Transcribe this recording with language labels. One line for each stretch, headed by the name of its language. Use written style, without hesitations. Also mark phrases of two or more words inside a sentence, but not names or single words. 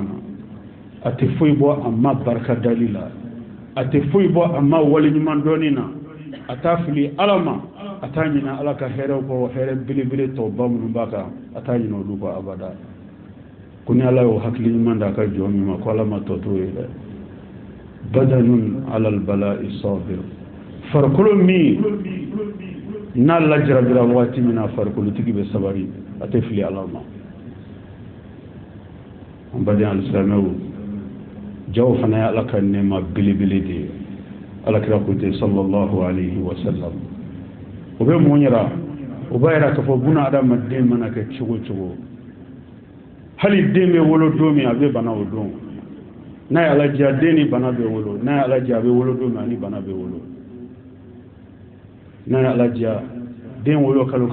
Bambara: na a tɛ foyi bɔ a ma barika dali la a tɛ foyi bɔ a ma wale ɲuman dɔɔni na a t'a fili ala ma a t'a ɲina ala ka hɛrɛw kɔ hɛrɛ belebele tɔba minnu b'a kan a t'a ɲina olu kɔ abada ko ni ala y'o hakili ɲuman d'a ka jɔn min ma ko ala ma tɔ to ye dɛ
Arabic: بدن على البلاء صابر
Bambara: farikolo min n'a lajarabira wagati min na farikolotigi bɛ sabari a tɛ fili ala ma an baden alisilamɛw jaw fana ye ala ka nɛɛma belebele de ye alakira ko ten
Arabic: صلى الله عليه وسلم
Bambara: o bɛ mun yira o b'a yira k'a fɔ buna adamaden mana kɛ cogo cogo hali den bɛ wolo don min a bɛ bana o don n'a ye ala diya den ni bana bɛ wolo n'a ye ala diya a bɛ wolo don min ani bana bɛ wolo n'a ye ala diya den wolo kalo kelen